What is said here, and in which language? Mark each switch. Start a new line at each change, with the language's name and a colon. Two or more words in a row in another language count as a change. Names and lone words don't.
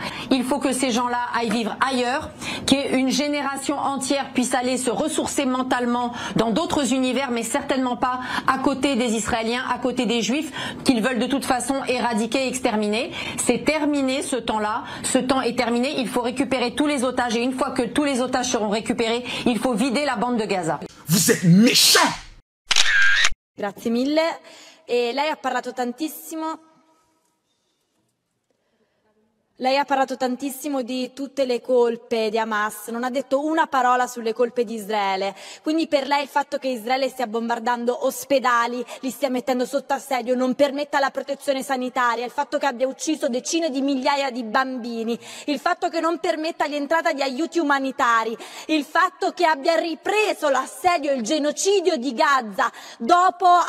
French: Il faut que ces gens-là aillent vivre ailleurs, qu'une génération entière puisse aller se ressourcer mentalement dans d'autres univers, mais certainement pas à côté des Israéliens, à côté des Juifs qu'ils veulent de toute façon éradiquer, exterminer. C'est terminé ce temps-là. Ce temps est terminé. Il faut récupérer tous les otages et une fois que tous les otages seront récupérés, il faut vider la bande de Gaza. Vous êtes méchants!
Italian: Grazie mille. E lei ha parlato tantissimo. Lei ha parlato tantissimo di tutte le colpe di Hamas, non ha detto una parola sulle colpe di Israele. Quindi per lei il fatto che Israele stia bombardando ospedali, li stia mettendo sotto assedio, non permetta la protezione sanitaria, il fatto che abbia ucciso decine di migliaia di bambini, il fatto che non permetta l'entrata di aiuti umanitari, il fatto che abbia ripreso l'assedio e il genocidio di Gaza dopo